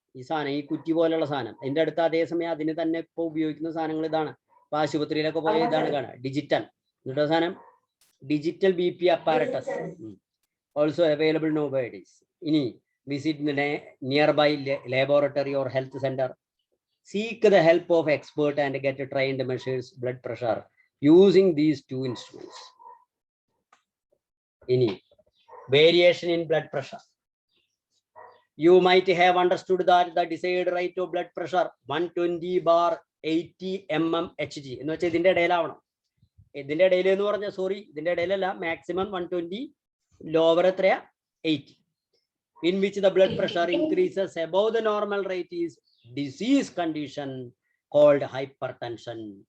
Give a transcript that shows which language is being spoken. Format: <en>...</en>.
<ml>ഈ സാധനം, ഈ കുറ്റി പോലുള്ള സാധനം. അതിന്റെ അടുത്ത് അതേസമയം അതിന് തന്നെ ഇപ്പൊ ഉപയോഗിക്കുന്ന സാധനങ്ങൾ ഇതാണ്. ഇപ്പൊ ആശുപത്രിയിലൊക്കെ പോയ ഇതാണ് കാണുക, ഡിജിറ്റൽ. എന്നിട്ട് സാധനം digital BP apparatus,</ml> <en>Also available nowadays. ഇനി visit near by laboratory or health center. Seek the help of expert and get trained measures blood pressure using these two instruments. ഇനി variation in blood pressure. You might have understood that the desired rate of blood pressure 120/80 mm Hg</en> <ml>എന്ന് വെച്ചാൽ ഇതിന്റെ ഇടയിലാവണം. ഇതിന്റെ ഇടയിൽ എന്ന് പറഞ്ഞാൽ ഇതിന്റെ ഇടയിലല്ല, maximum 120, lower എത്രയാ? 80.</ml> <en>In which the blood pressure increases above the normal rate is disease condition called hypertension.</en>